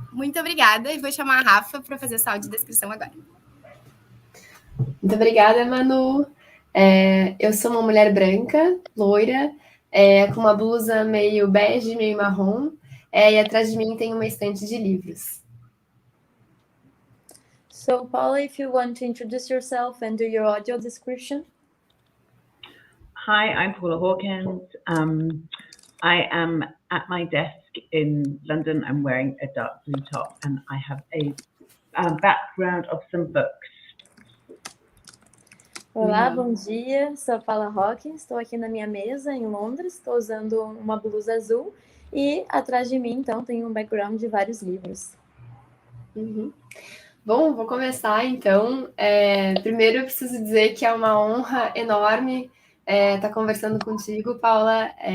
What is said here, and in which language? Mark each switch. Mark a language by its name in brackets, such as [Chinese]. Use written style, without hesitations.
[Portuguese] Muito obrigada e vou chamar a Rafa para fazer essa audiodescrição agora. Muito obrigada, Manu. Eu sou uma mulher branca, loira, com uma blusa meio bege, meio marrom, e atrás de mim tem uma estante de livros. [English] So, Paula, if you want to introduce yourself and do your audio description. Hi, I'm Paula Hawkins. I am at my desk in London. I'm wearing a dark blue top and I have a background of some books. [Portuguese] Olá, bom dia. Sou a Paula Hawkins. Estou aqui na minha mesa em Londres. Estou usando uma blusa azul e atrás de mim, então, tem um background de vários livros. Uhum. Bom, vou começar, então. Primeiro eu preciso dizer que é uma honra enorme estar conversando contigo, Paula.